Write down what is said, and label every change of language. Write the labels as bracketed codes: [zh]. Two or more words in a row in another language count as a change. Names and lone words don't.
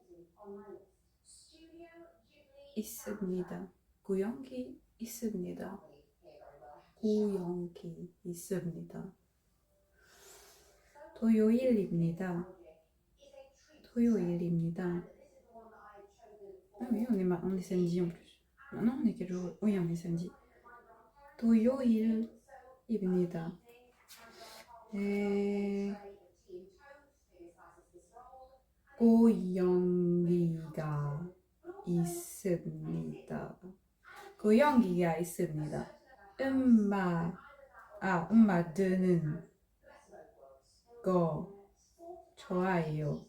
[ko] 있습니다. 고양이 있습니다. 고양이 있습니다. 토요일입니다. 토요일입니다. [fr] Ah oui, on est samedi en plus. Non, on est quel jour? Oui, on est samedi. [ko] 토요일입니다. 고양이가 있습니다. 고양이가 있습니다. 음악 듣는 거 좋아해요.